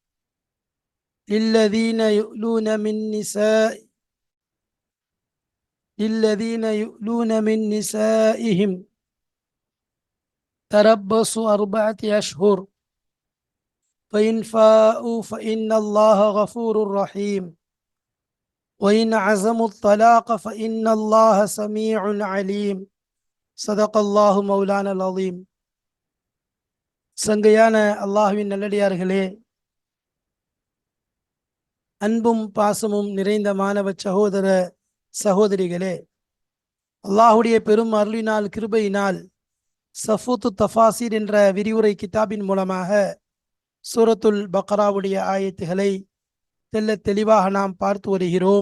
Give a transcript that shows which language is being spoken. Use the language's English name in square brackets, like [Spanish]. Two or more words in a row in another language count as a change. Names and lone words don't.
[Arabic] للذين يؤلون من نسائهم تربص 4 أشهر، فإن فاءوا فإن الله غفور رحيم، وإن عزموا الطلاق فإن الله سميع عليم. صدق الله مولانا العظيم. [Tamil] சங்கையான அல்லாஹ்வின் நல்லடியார்களே, அன்பும் பாசமும் நிறைந்த மாணவ சகோதர சகோதரிகளே, அல்லாஹுடைய பெரும் அருளினால் கிருபையினால் சஃபூத்து தஃபாசீர் என்ற விரிவுரை கிதாபின் மூலமாக சூரத்துல் பக்ராவுடைய ஆயத்துகளை தெல்ல தெளிவாக நாம் பார்த்து வருகிறோம்.